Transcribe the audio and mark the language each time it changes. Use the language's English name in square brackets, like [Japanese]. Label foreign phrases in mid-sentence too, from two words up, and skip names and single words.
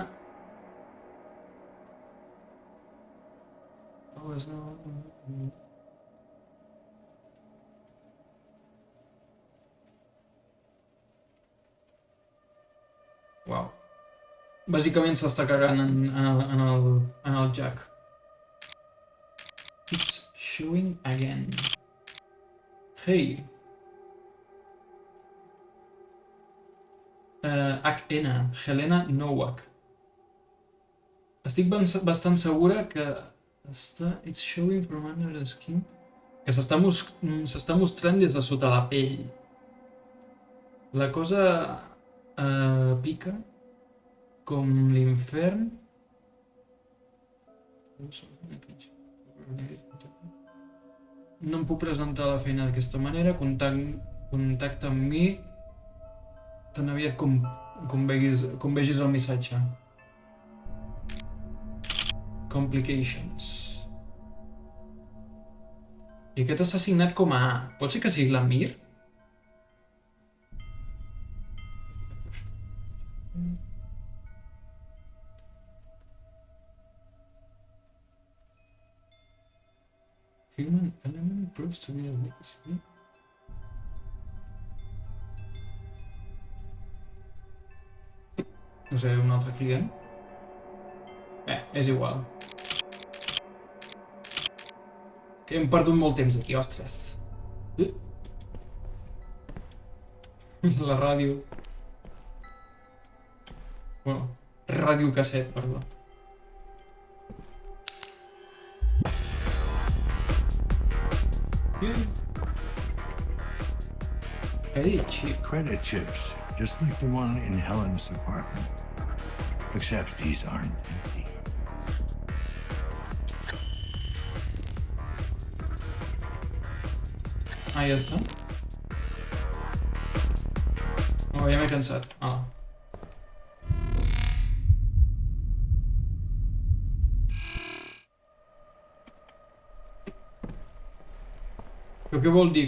[English] Wow. [Catalan] Bàsicament s'està cagant en el Jack. [English] It's showing again. Hey. HN, Helena Nowak. [Catalan] Estic bastant segura que [English] it's showing from under the skin. [Catalan] Que s'està mostrant des de sota la pell. La cosa pica com l'infern. No em puc presentar a la feina d'aquesta manera. Contacta amb mi tan aviat com vegis el missatge. [English] Complications. [Catalan] I aquest està signat com a A. Pot ser que sigui la Mir? [English] Human element proves to be a weakness. [Catalan] No sé, un altre client? És igual. Que hem perdut molt temps aquí, ostres. La ràdio. Bueno, radiocasset, perdó. [English] Credit chips, just like the one in Helen's apartment. Except these aren't empty. [Catalan] Ah, ja està. Oh, ja m'he cansat. Ah. Però què vol dir?